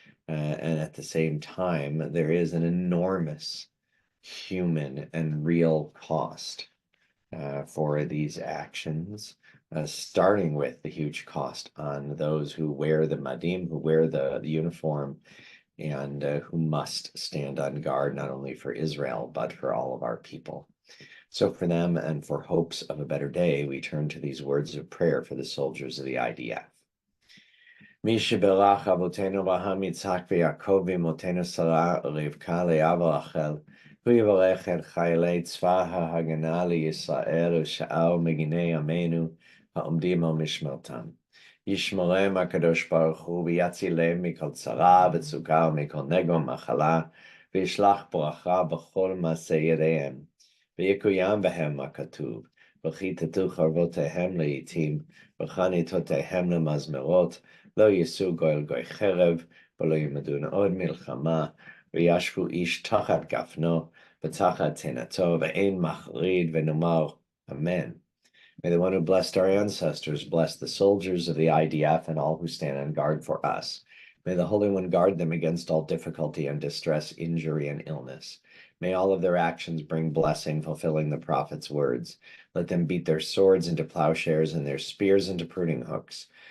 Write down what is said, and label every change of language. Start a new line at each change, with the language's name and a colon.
English: And at the same time, there is an enormous human and real cost for these actions, starting with the huge cost on those who wear the madim, who wear the uniform, and who must stand on guard not only for Israel, but for all of our people. So for them and for hopes of a better day, we turn to these words of prayer for the soldiers of the IDF.
Hebrew: מי שבירך אבותינו אברהם יצחק ויעקב ואמותינו שרה רבקה לאה ורחל, הוא יברך את חיילי צבא ההגנה לישראל ושאר מגיני עמנו העומדים על משמרתם. ישמרם הקדוש ברוך הוא ויצילם מכל צרה וצוקה ומכל נגע ומחלה, וישלח ברכה בכל מעשה ידיהם. ויקוים בהם הכתוב, וכיתתו חרבותיהם לעתים, וחניתותיהם למזמרות, לא יישאו גוי גוי חרב, ולא ילמדון עוד מלחמה, וישבו איש תחת גפנו, ותחת תאנתו, ואין מחריד, ונאמר, Amen.
English: May the one who blessed our ancestors bless the soldiers of the IDF and all who stand on guard for us. May the Holy One guard them against all difficulty and distress, injury, and illness. May all of their actions bring blessing, fulfilling the prophet's words. Let them beat their swords into plowshares and their spears into pruning hooks.